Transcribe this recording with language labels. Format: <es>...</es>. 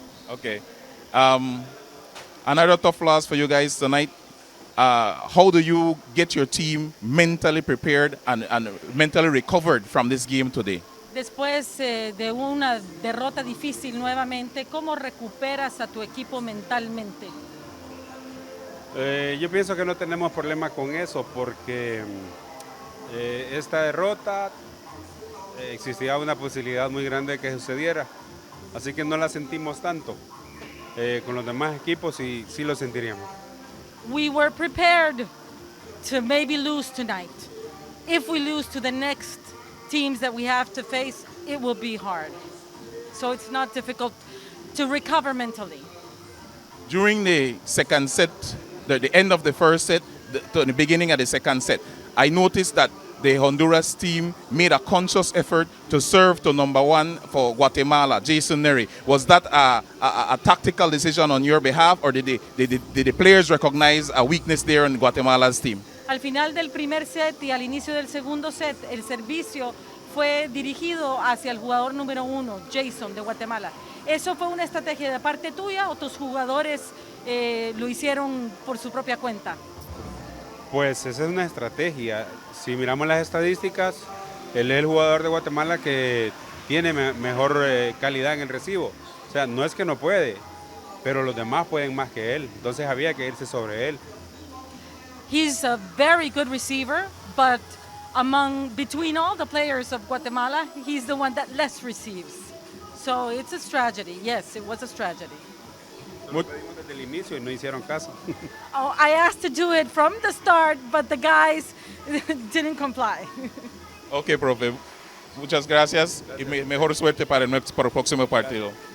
<en>Okay. Another tough loss for you guys tonight. How do you get your team mentally prepared and mentally recovered from this game today?</en> <es>Después de una derrota difícil nuevamente, ¿cómo recuperas a tu equipo mentalmente? Yo pienso que no tenemos problema con eso porque esta derrota existía una posibilidad muy grande de que sucediera, así que no la sentimos tanto. Con los demás equipos sí lo sentiríamos.</es> <en>We were prepared to maybe lose tonight. If we lose to the next teams that we have to face, it will be hard. So it's not difficult to recover mentally. During the second set, the end of the first set to the beginning of the second set, I noticed that the Honduras team made a conscious effort to serve to number one for Guatemala, Jason Neri. Was that a tactical decision on your behalf, or did the players recognize a weakness there in Guatemala's team?</en> <es>Al final del primer set y al inicio del segundo set, el servicio fue dirigido hacia el jugador número 1, Jason, de Guatemala. ¿Eso fue una estrategia de parte tuya o tus jugadores lo hicieron por su propia cuenta? Pues esa es una estrategia. Si miramos las estadísticas, él es el jugador de Guatemala que tiene mejor calidad en el recibo. O sea, no es que no puede, pero los demás pueden más que él. Entonces había que irse sobre él.</es> <en>He's a very good receiver, but between all the players of Guatemala, he's the one that less receives. So it's a strategy. Yes, it was a strategy.</en> <es>Lo pedimos desde el inicio y no hicieron caso.</es> <en>Oh, I asked to do it from the start, but the guys didn't comply.</en> <es>Ok, profe. Muchas gracias y mejor suerte para el próximo partido.</es>